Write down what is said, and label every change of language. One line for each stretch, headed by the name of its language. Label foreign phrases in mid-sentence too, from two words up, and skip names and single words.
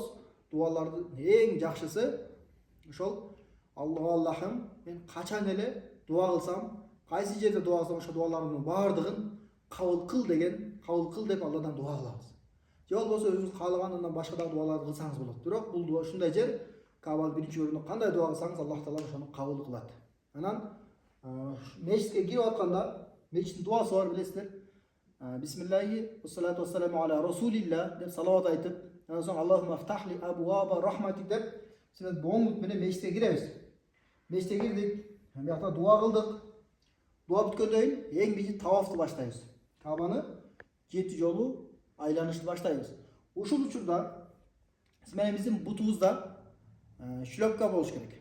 Kyrgyz: Дуалардын эң жакшысы ошол Аллахым, мен качан эле дуа кылсам, кайсы жерде дуа кылсам ошол дуаларымдын бардыгын кабыл кыл деп Алладан дуа кылабыз. Же болбосо өзүңүз каалагандан башка да дуаларды кылсаңыз болот. Бирок бул дуа ушундай жер, Кабаны биринчи көргөндө кандай дуа кылсаңыз Аллах Таала ошону кабыл кылат. Анан мечитке кирип атканда мечиттин дуасы бар, билесиздер.
Arabic: بسم الله والصلاة والسلام على رسول الله
Kyrgyz: деп салават айтып, анан соң
Arabic: اللهم افتح لي أبواب رحمتك
Kyrgyz: деп сен боңут менен мечитке киребиз. Мечитке кирдик, биякта дуа кылдык. Дуа бүткөндөн кийин эң биринчи тавафты баштайбыз. Кабаны 7 жолу айланышты баштайбыз. Ушул учурда менен биздин бутубузда шлёпка болуш керек.